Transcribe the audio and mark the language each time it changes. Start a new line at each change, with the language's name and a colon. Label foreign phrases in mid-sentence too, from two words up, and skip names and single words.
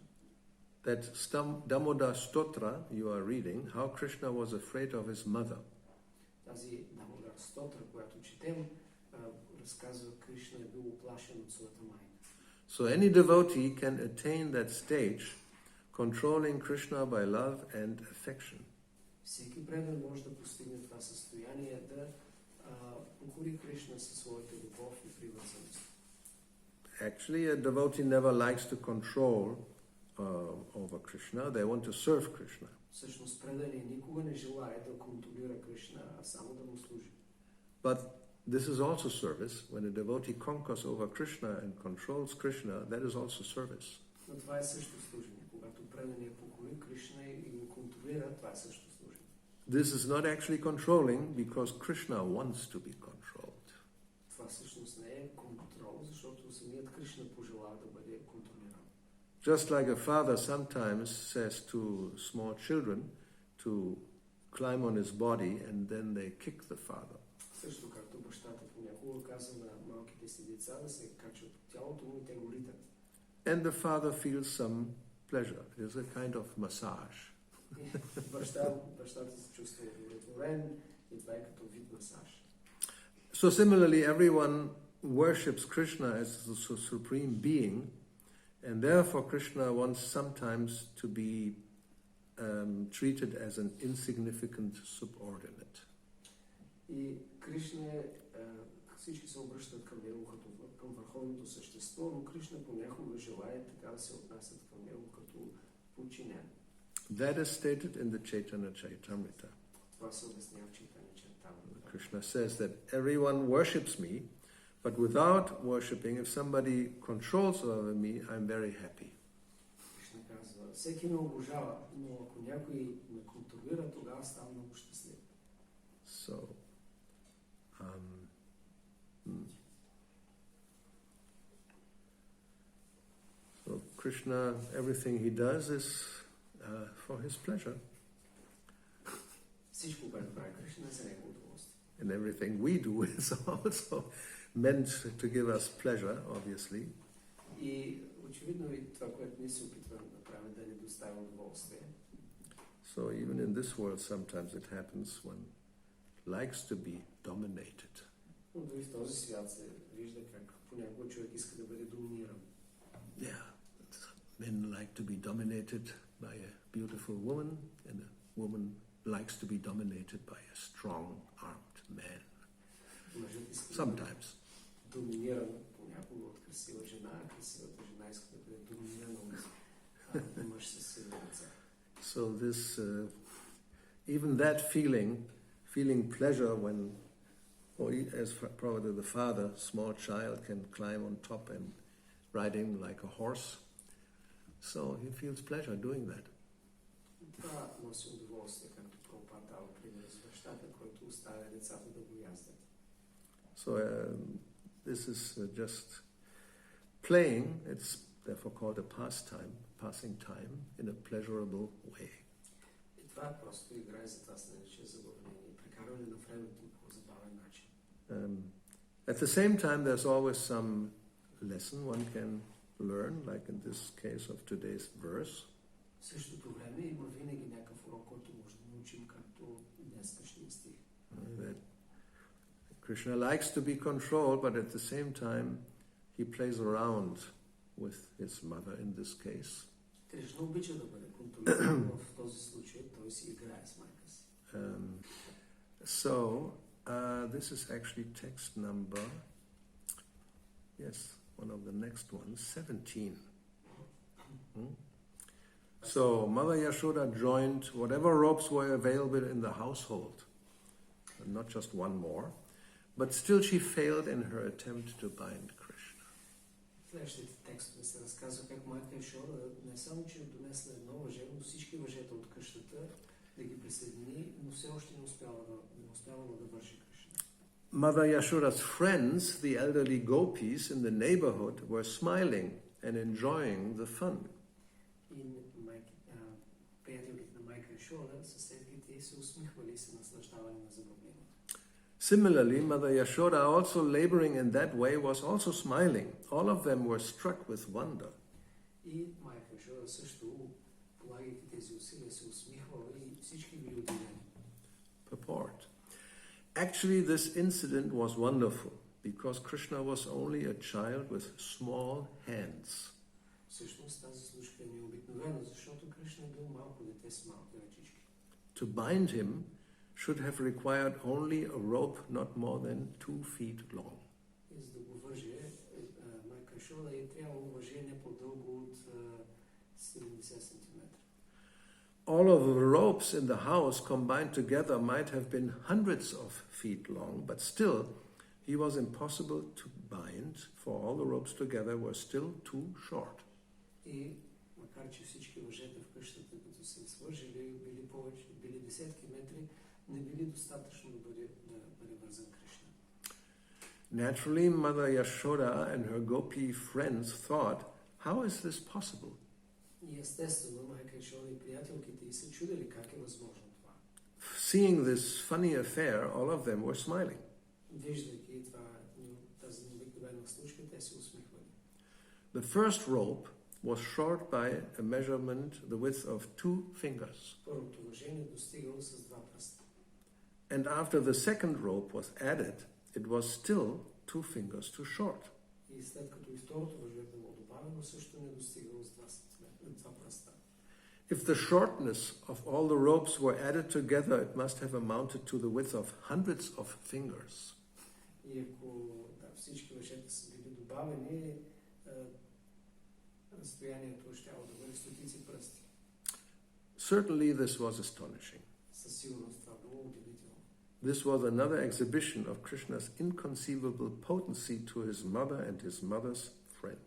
English: That Damodara Stotra you are reading, how Krishna was afraid of his mother.
Bulgarian: Тази Дамодар Стотра, която четем, разказва, Кришна е бил уплашен от своята майка.
English: So any devotee can attain that stage, controlling Krishna by love and affection.
Bulgarian: Всеки предан може да постигне това състояние, да покори Кришна със своята любов и привързаност.
English: Actually, a devotee never likes to control over Krishna. They want to serve Krishna.
Bulgarian: Всъщност предани никога не желае да контролира Кришна, а само да му служи.
English: But this is also service. When a devotee conquers over Krishna and controls Krishna, that is also service.
Bulgarian: Но това е също служение. Когато преданият покори Кришна и го контролира, това е също служение.
English: This is not actually controlling because Krishna wants to be controlled.
Bulgarian: Това всъщност не е контрол, защото самият Кришна пожелава да бъде контролиран.
English: Just like a father sometimes says to small children to climb on his body and then they kick the father.
Bulgarian: Също както бащата понякога казва на малките си деца да се качват от тялото му и те го ритат.
English: And the father feels some pleasure. It is a kind of massage.
Bulgarian: Бащата се чувства удовлетворен и това е като вид масаж.
English: So similarly, everyone worships Krishna as the supreme being, and therefore Krishna wants sometimes to be treated as an insignificant subordinate.
Bulgarian: И Кришна всички се обръщат към него като към върховното същество, но Кришна понякога желае така да се отнасят към него като подчинен.
English: That is stated in the Chaitanya Charitamrita.
Bulgarian: Това се обяснява в Chaitanya Charitamrita.
English: Krishna says that everyone worships me, but without worshipping, if somebody controls over me, I'm very happy.
Bulgarian: Кришна казва, всеки ме обожава, но ако някой ме контролира, тогава ставам много щастлив.
English: So, so Krishna, everything he does is for his pleasure.
Bulgarian: Всичко, което прави Кришна, е за негово удоволствие.
English: And everything we do is also meant to give us pleasure, obviously.
Bulgarian: И очевидно и това, което ние се опитваме да правим, да ни доставя удоволствие.
English: So even in this world, sometimes it happens one likes to be dominated.
Bulgarian: Но дори в този свят се вижда как понякога човек иска да бъде доминиран.
English: Yeah, men like to be dominated by a beautiful woman, and a woman likes to be dominated by a strong-armed man. Sometimes.
Bulgarian: Доминиран понякога от красива жена, а красивата жена иска да бъде доминирана от мъж със силни ръце.
English: So this, even that feeling pleasure when, or as probably the father, small child can climb on top and ride him like a horse. So he feels pleasure doing that.
Bulgarian: Това носи удоволствие, както Прабхупада дава пример с бащата, който оставя децата да го яздят.
English: So this is just playing. It's therefore called a pastime, passing time in a pleasurable way.
Bulgarian: И това е просто игра и затова се нарича забавление, прекарване на времето по забавен начин.
English: At the same time, there's always some lesson one can learn, like in this case of today's verse.
Bulgarian: В същото време има винаги някакъв урок, който може да научим, както днескашния стих.
English: That Krishna likes to be controlled, but at the same time he plays around with his mother in this case.
Bulgarian: Кришна обича да бъде контролиран, в този случай той си играе с майка си.
English: So, this is actually text number, yes, one of the next ones, 17. So, Mother Yashoda joined whatever ropes were available in the household, not just one more, but still she failed in her attempt to bind Krishna.
Bulgarian: В следващите текстове се разказва как майка Яшода не само, че донесла едно въже, но всички въжета от къщата да ги присъедини, но все още не успяла да върши Кришна.
English: Mother Yashoda's friends, the elderly gopis in the neighborhood, were smiling and enjoying the fun.
Bulgarian: Приятелите на майка Яшода, съседките се усмихвали и се наслаждавали на забавлението.
English: Similarly, Mother Yashoda, also laboring in that way, was also smiling. All of them were struck with wonder.
Bulgarian: И майка Яшода също, полагайки тези усилия, се усмихвала и всички били удивени.
English: Purport. Actually, this incident was wonderful because Krishna was only a child with small hands.
Bulgarian: Всъщност тази случка е необикновена, защото Кришна е бил малко дете с малки ръчички.
English: To bind him should have required only a rope not more than 2 feet long.
Bulgarian: И за да го върже, майка Яшода е трябвало въже не по-дълго от 70 см.
English: All of the ropes in the house combined together might have been hundreds of feet long, but still he was impossible to bind, for all the ropes together were still too short.
Bulgarian: И макар че всички въжета в къщата, като се свържили, били десетки метри, не били достатъчно да бъде вързан Кришна.
English: Naturally, Mother Yashoda and her gopi friends thought, how is this possible?
Bulgarian: И естествено, майка Яшода и приятелките й се чудели как е възможно това.
English: Seeing this funny affair, all of them were smiling.
Bulgarian: Виждайки тази необикновена случка, те се усмихвали.
English: The first rope was short by a measurement the width of 2 fingers.
Bulgarian: Първото въжение достигало с 2 пръста.
English: And after the second rope was added, it was still 2 fingers too short.
Bulgarian: И след като и второто въже било добавено, също не достигало с 2 пръста.
English: If the shortness of all the ropes were added together, it must have amounted to the width of hundreds of fingers.
Bulgarian: И ако всички въжета са били добавени, разстоянието щяло да бъде стотици пръсти.
English: Certainly this was astonishing.
Bulgarian: Със сигурност това било удивително.
English: This was another exhibition of Krishna's inconceivable potency to his mother and his mother's friends.